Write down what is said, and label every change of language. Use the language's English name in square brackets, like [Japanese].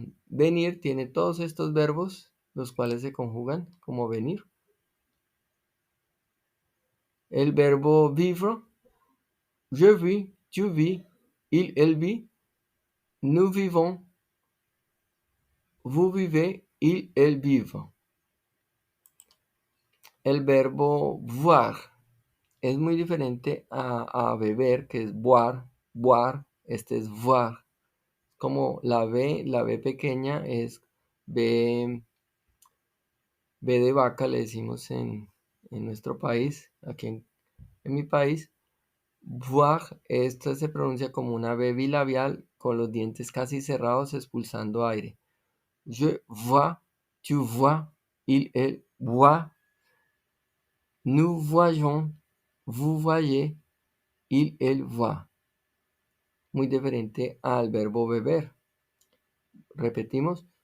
[Spanish] Venir tiene todos estos verbos, los cuales se conjugan como venir. El verbo [French] vivre, je vis, tu vis, il, elle vit, nous vivons, vous vivez, il, elle vivent. [Spanish] El verbo voir es muy diferente a beber, que es boire, boire, este es voir. Como la B pequeña es B, B de vaca, le decimos en nuestro país, aquí en mi país. Voir, esto se pronuncia como una B bilabial con los dientes casi cerrados expulsando aire. [French] Je vois, tu vois, il, elle voit, nous voyons, vous voyez, il, elle voit. [Spanish] Muy diferente al verbo beber. Repetimos.